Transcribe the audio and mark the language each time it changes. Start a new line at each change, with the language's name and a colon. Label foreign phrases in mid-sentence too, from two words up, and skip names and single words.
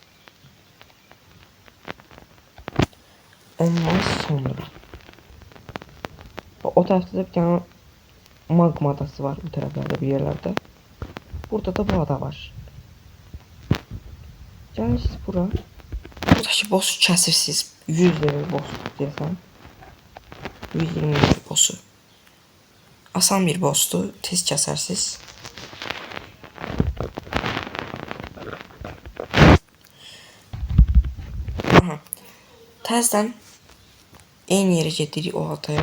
Turkish: Ondan sonra o tarafta da bir tane magma adası var. Bu taraflarda bir yerlerde. Burada da bu ada var. Gelirsiniz bura.
Azerbaijani: Buradaki boss'u kəsirsiniz. 100 level boss desem. 120 level boss'u. Asan bir boss'tu. Tez kəsərsiniz. Aha. Təzdən eyni yerə gedirik o adaya.